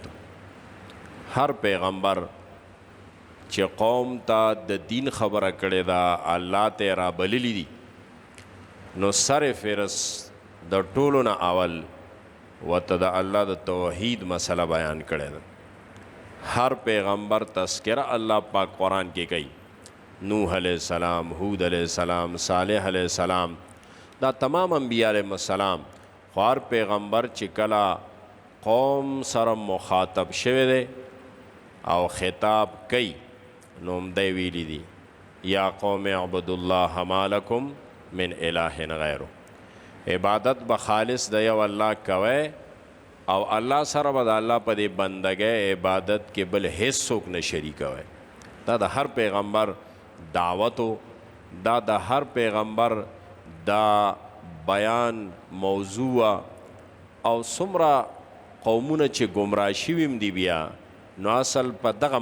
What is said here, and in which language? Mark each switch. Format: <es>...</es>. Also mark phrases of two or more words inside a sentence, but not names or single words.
<ps>هر پیغمبر چې قوم ته د دین خبره کړې ده الله ته را بللی دي نو سر فهرست د ټولو نه اول ورته د الله د توحید مسله بیان کړې ده. هر پیغمبر تذکره الله پاک قرآن کې کوي. نوح</ps> <ar>علیہ السلام،</ar> <ps>ہود</ps> <ar>علیہ السلام،</ar> <ps>صالح</ps> <ar>علیہ السلام،</ar> <ps>دا تمام انبیاء</ps> <ar>علیہ السلام.</ar> <ps>خو هر پیغمبر چې کله قوم سره مخاطب شوی دی او خطاب کوي نو همدی ویلی دي</ps> <ar>یا قوم اعبدوا الله ما لکم من اله غیره.</ar> <ps>عبادت به خالص د یو الله کوئ او الله سره به د الله په دې بندګۍ عبادت کې بل هیڅ څوک نه شریکوئ. دا د هر پیغمبر دعوتو دا د هر پیغمبر دا بیان موضوع او څومره قومونه چې ګمراه شوي دي بیا نو اصل په دغه</ps>